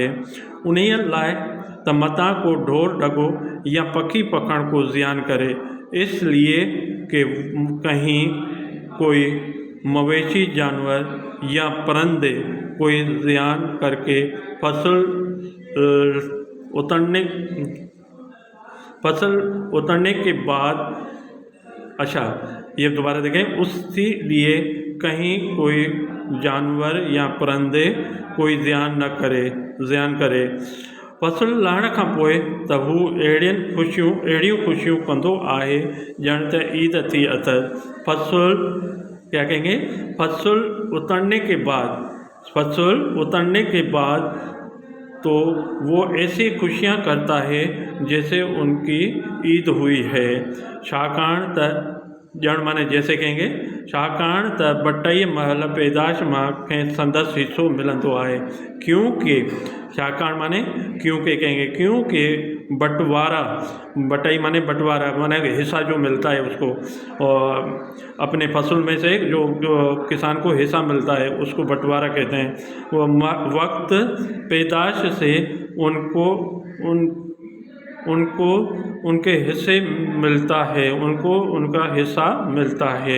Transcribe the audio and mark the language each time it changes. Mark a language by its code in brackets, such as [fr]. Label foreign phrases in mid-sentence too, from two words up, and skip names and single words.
[sd] उन्हें लाए त मता को ढोर डगो या पक्षी पकड़ को ज़ियान करे, [ur] اس لیے کہ کہیں کوئی مویشی جانور یا پرندے کوئی زیان کر کے فصل اترنے کے بعد، اچھا یہ دوبارہ دیکھیں، اسی لیے کہیں کوئی جانور یا پرندے کوئی زیان کرے. [sd] फसल लहण खां पोइ त हू अहिड़ियूं ख़ुशियूं कंदो आहे ॼण त ईद थी अथसि। [ur] فصل کیا کہیں گے، فصل اترنے کے بعد تو وہ ایسی خوشیاں کرتا ہے جیسے ان کی عید ہوئی ہے. [sd] छाकाणि त ॼण माने [ur] جیسے کہیں گے, [sd] छाकाणि त बटई महल पैदाश मां कंहिं संदसि हिस्सो मिलंदो आहे। [ur] کیونکہ ڇاڪاڻ مانے کیونکہ کہیں گے، کیونکہ بٹائی مانے بٹوارا مانے حصہ جو ملتا ہے اس کو، اور اپنے فصل میں سے جو کسان کو حصہ ملتا ہے اس کو بٹوارا کہتے ہیں. وہ وقت پیداش سے ان کو ان کے حصے ملتا ہے، ان کو ان کا حصہ ملتا ہے.